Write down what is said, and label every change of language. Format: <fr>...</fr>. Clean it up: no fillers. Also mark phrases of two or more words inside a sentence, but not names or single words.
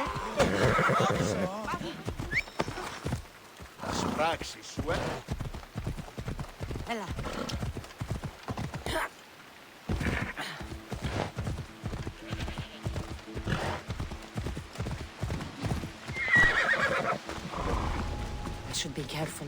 <el>As πράξεις σου, Έλα.</el> <en>I should be careful.</en>